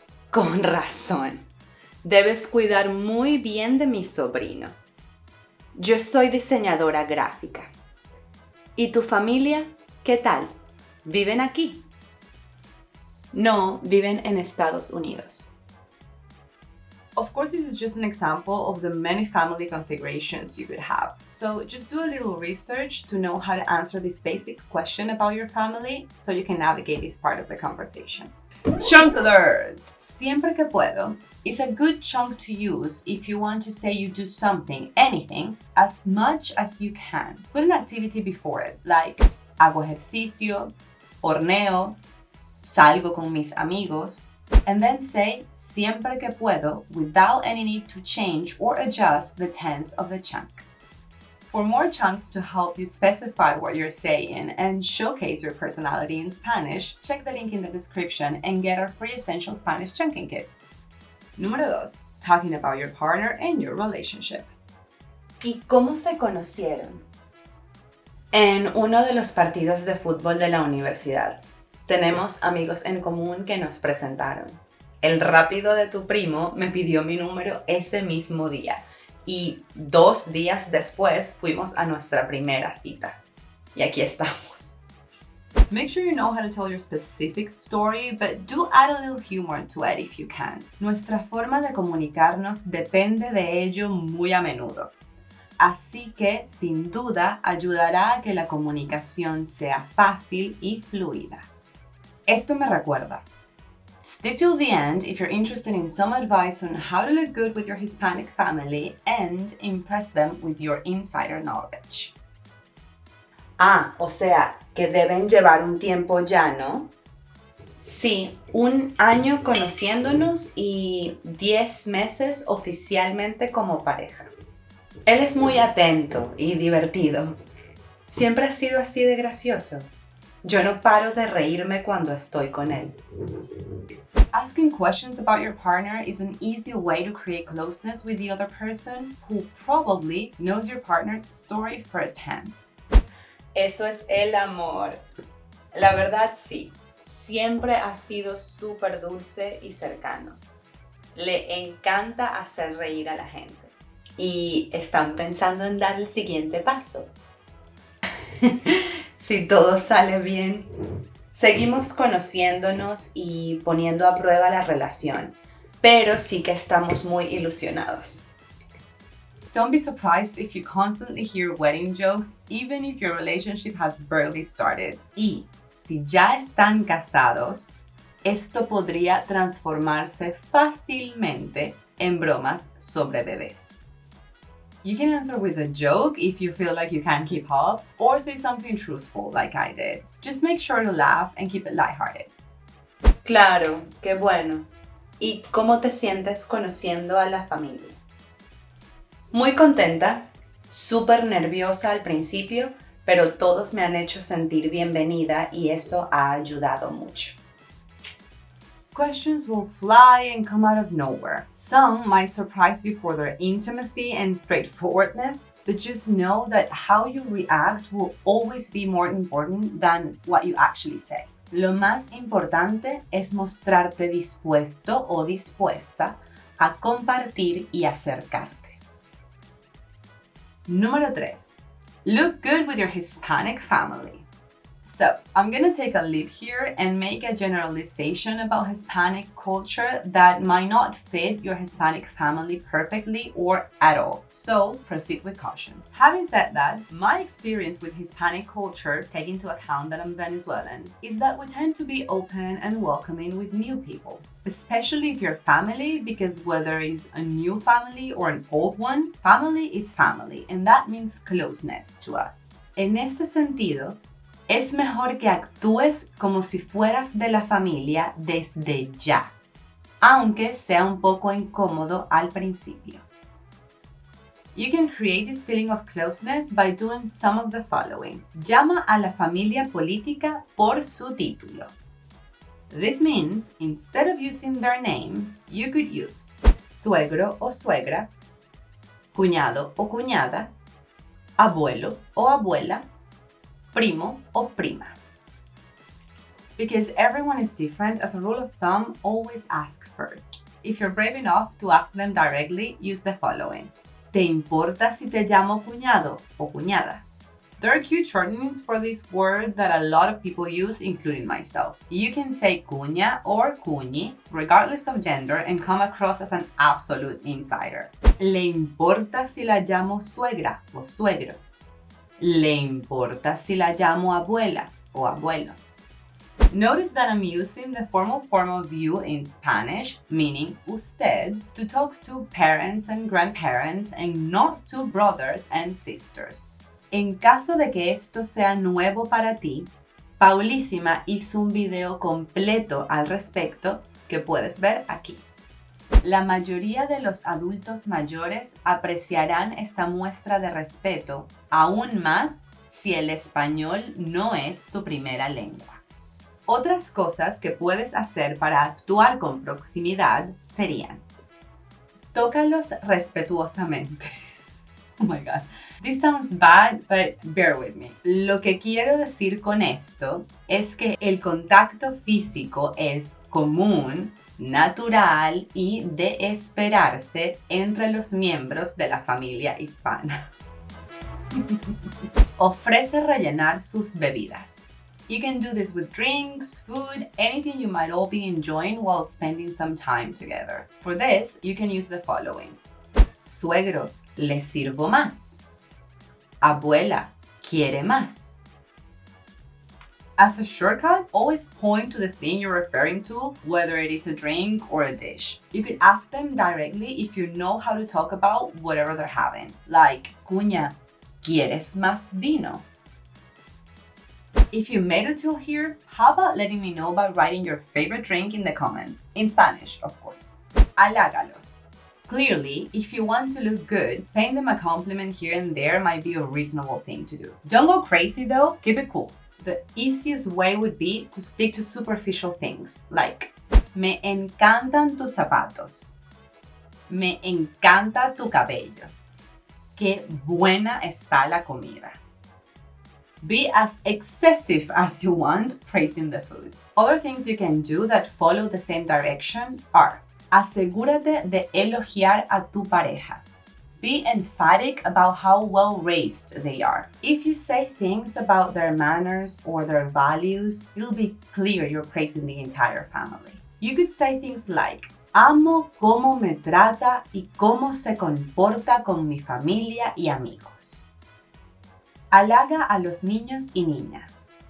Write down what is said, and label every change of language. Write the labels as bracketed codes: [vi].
[es] Con razón. Debes cuidar muy bien de mi sobrino. Yo soy diseñadora gráfica. ¿Y tu familia? ¿Qué tal? ¿Viven aquí? No, viven en Estados Unidos. [en] Of course, this is just an example of the many family configurations you could have. So just do a little research to know how to answer this basic question about your family so you can navigate this part of the conversation. Chunk alert! [es] Siempre que puedo [en] is a good chunk to use if you want to say you do something, anything, as much as you can. Put an activity before it, like [es] hago ejercicio, horneo, salgo con mis amigos, [en] and then say [es] siempre que puedo [en] without any need to change or adjust the tense of the chunk. For more chunks to help you specify what you're saying and showcase your personality in Spanish, check the link in the description and get our free essential Spanish chunking kit. [es] Número 2. [en] Talking about your partner and your relationship. [es] ¿Y cómo se conocieron? En uno de los partidos de fútbol de la universidad. Tenemos amigos en común que nos presentaron. El rápido de tu primo me pidió mi número ese mismo día y 2 días después fuimos a nuestra primera cita. Y aquí estamos. [en] Make sure you know how to tell your specific story, but do add a little humor to it if you can. [es] Nuestra forma de comunicarnos depende de ello muy a menudo. Así que, sin duda, ayudará a que la comunicación sea fácil y fluida. Esto me recuerda. [en] Stick till the end if you're interested in some advice on how to look good with your Hispanic family and impress them with your insider knowledge. [es] Ah, o sea, que deben llevar un tiempo ya, ¿no? Sí, 1 año conociéndonos y 10 meses oficialmente como pareja. Él es muy atento y divertido. Siempre ha sido así de gracioso. Yo no paro de reírme cuando estoy con él. [en] Asking questions about your partner is an easy way to create closeness with the other person who probably knows your partner's story firsthand. [es] Eso es el amor. La verdad sí, siempre ha sido súper dulce y cercano. Le encanta hacer reír a la gente. ¿Y están pensando en dar el siguiente paso? Si todo sale bien, seguimos conociéndonos y poniendo a prueba la relación, pero sí que estamos muy ilusionados. [en] Don't be surprised if you constantly hear wedding jokes, even if your relationship has barely started. [es] Y si ya están casados, esto podría transformarse fácilmente en bromas sobre bebés. [en] You can answer with a joke if you feel like you can't keep up, or say something truthful like I did. Just make sure to laugh and keep it lighthearted. [es] Claro, qué bueno. ¿Y cómo te sientes conociendo a la familia? Muy contenta, súper nerviosa al principio, pero todos me han hecho sentir bienvenida y eso ha ayudado mucho. [en] Questions will fly and come out of nowhere. Some might surprise you for their intimacy and straightforwardness, but just know that how you react will always be more important than what you actually say. [es] Lo más importante es mostrarte dispuesto o dispuesta a compartir y acercarte. Número 3. [en] Look good with your Hispanic family. So, I'm gonna take a leap here and make a generalization about Hispanic culture that might not fit your Hispanic family perfectly or at all. So, proceed with caution. Having said that, my experience with Hispanic culture, taking into account that I'm Venezuelan, is that we tend to be open and welcoming with new people. Especially if you're family, because whether it's a new family or an old one, family is family, and that means closeness to us. [es] En este sentido, es mejor que actúes como si fueras de la familia desde ya, aunque sea un poco incómodo al principio. [en] You can create this feeling of closeness by doing some of the following. [es] Llama a la familia política por su título. [en] This means, instead of using their names, you could use [es] suegro o suegra, cuñado o cuñada, abuelo o abuela, primo o prima. [en] Because everyone is different, as a rule of thumb, always ask first. If you're brave enough to ask them directly, use the following. [es] ¿Te importa si te llamo cuñado o cuñada? [en] There are cute shortenings for this word that a lot of people use, including myself. You can say cuña or cuñi, regardless of gender, and come across as an absolute insider. [es] ¿Le importa si la llamo suegra o suegro? ¿Le importa si la llamo abuela o abuelo? [en] Notice that I'm using the formal form of you in Spanish, meaning usted, to talk to parents and grandparents and not to brothers and sisters. [es] En caso de que esto sea nuevo para ti, Paulísima hizo un video completo al respecto que puedes ver aquí. La mayoría de los adultos mayores apreciarán esta muestra de respeto, aún más si el español no es tu primera lengua. Otras cosas que puedes hacer para actuar con proximidad serían: tócalos respetuosamente. [en] Oh my God. This sounds bad, but bear with me. [es] Lo que quiero decir con esto es que el contacto físico es común, natural y de esperarse entre los miembros de la familia hispana. Ofrece rellenar sus bebidas. [en] You can do this with drinks, food, anything you might all be enjoying while spending some time together. For this, you can use the following. [es] Suegro, ¿le sirvo más? Abuela, ¿quiere más? [en] As a shortcut, always point to the thing you're referring to, whether it is a drink or a dish. You could ask them directly if you know how to talk about whatever they're having. Like, [es] cuña, ¿quieres más vino? [en] If you made it till here, how about letting me know by writing your favorite drink in the comments? In Spanish, of course. [es] Halágalos. [en] Clearly, if you want to look good, paying them a compliment here and there might be a reasonable thing to do. Don't go crazy though, keep it cool. The easiest way would be to stick to superficial things, like, [es] me encantan tus zapatos. Me encanta tu cabello. Qué buena está la comida. [en] Be as excessive as you want praising the food. Other things you can do that follow the same direction are: [es] asegúrate de elogiar a tu pareja. [en] Be emphatic about how well raised they are. If you say things about their manners or their values, it'll be clear you're praising the entire family. You could say things like, [es] amo cómo me trata y cómo se comporta con mi familia y amigos. Halaga a los niños y niñas.